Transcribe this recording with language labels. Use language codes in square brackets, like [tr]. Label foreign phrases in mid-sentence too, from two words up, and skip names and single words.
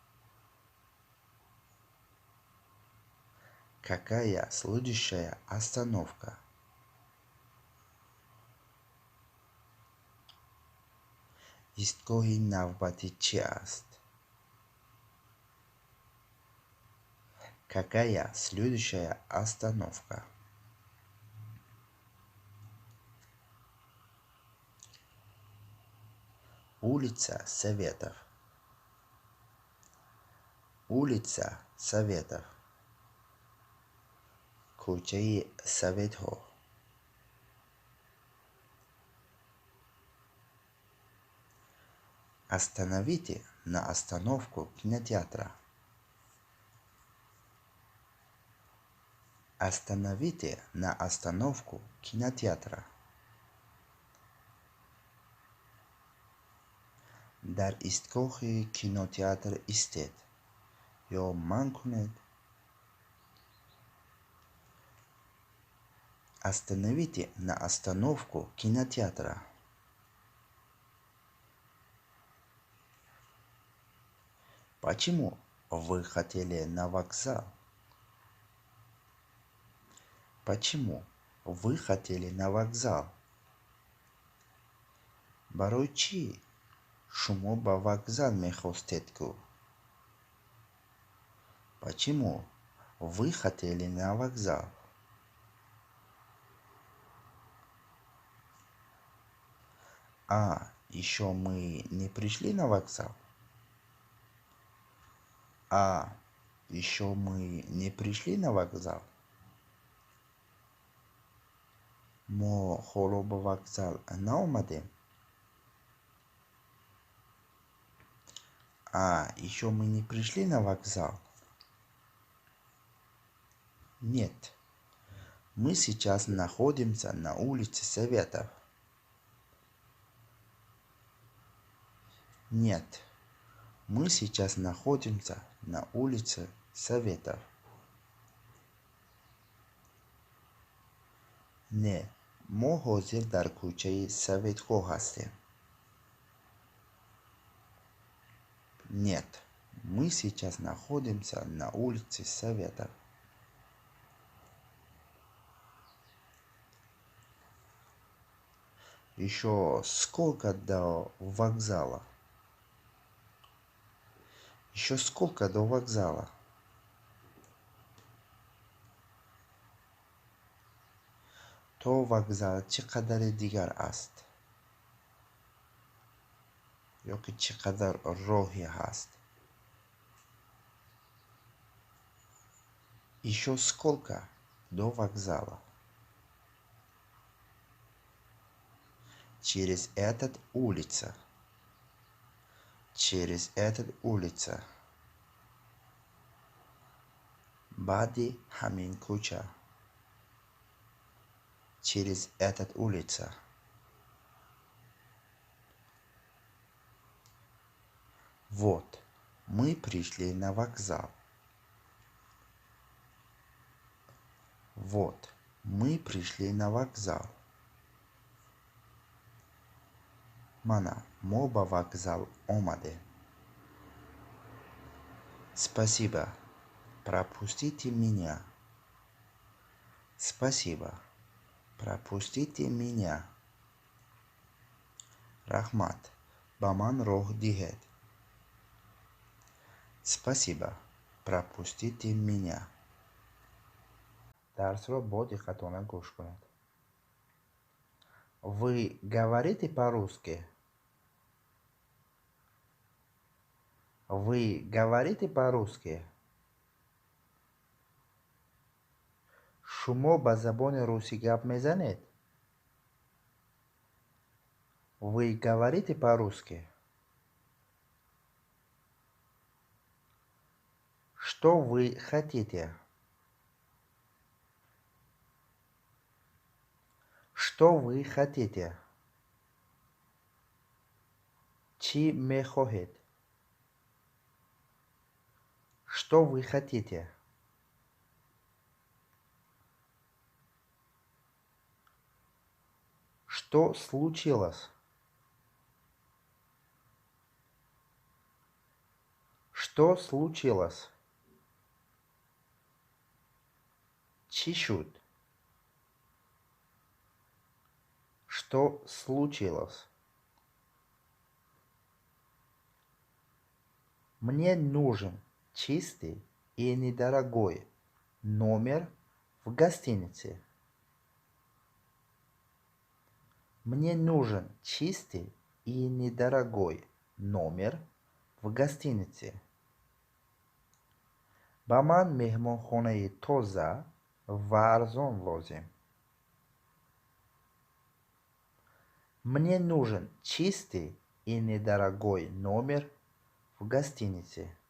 [ru] Какая следующая остановка? [tg] Истгоҳи навбатӣ чӣ аст? [ru] Какая следующая остановка? Улица Советов. Улица Советов. [tg] Кӯчаи Советҳо. [ru] Остановите на остановку кинотеатра. Остановите на остановку кинотеатра. [tg] Дар истгоҳи кинотеатр истед ё манъ кунед. [ru] Остановите на остановку кинотеатра. Почему вы хотели на вокзал? Почему вы хотели на вокзал? [tg] Барои чӣ шумо ба вокзал мехостед кӯ? [ru] Почему вы хотели на вокзал? Еще мы не пришли на вокзал? Еще мы не пришли на вокзал? [tg] Мо ҳоло ба вокзал наомадем? [ru] Еще мы не пришли на вокзал? Нет, мы сейчас находимся на улице Советов. Нет, мы сейчас находимся на улице Советов. [tg] Не, мо ҳозир дар кӯчаи Советҳо ҳастем. [ru] Нет, мы сейчас находимся на улице Советов. Еще сколько до вокзала? Еще сколько до вокзала? [tg] То вокзал чӣ қадари дигар аст? ё ки чӣ қадар роҳи ҳаст? [ru] Еще сколько до вокзала? Через этот улица. Через этот улица. [tg] Баъди ҳамин кӯча. [ru] через этот улица. Вот, мы пришли на вокзал. Вот, мы пришли на вокзал. [tg] Mana, мо ба вокзал омадем. [ru] Спасибо. Пропустите меня. Спасибо. Пропустите меня. [tg] Рахмат. Ба ман роҳ диҳед. [ru] Спасибо. Пропустите меня. [tg] Дарсро бо диққатона гӯш кунед. [ru] Вы говорите по-русски? Вы говорите по-русски? [tg] Шумо ба забони русӣ гап мезанед? [ru] Вы говорите по-русски? Что вы хотите? Что вы хотите? [tg] Чи мехоҳед? [ru] Что вы хотите? Что случилось? Что случилось? [tg] Чи шуд? [ru] Что случилось? Мне нужен чистый и недорогой номер в гостинице. Мне нужен чистый и недорогой номер в гостинице. [tg] Ба ман меҳмонхонаи тоза ва арзон лозим. [ru] Мне нужен чистый и недорогой номер в гостинице.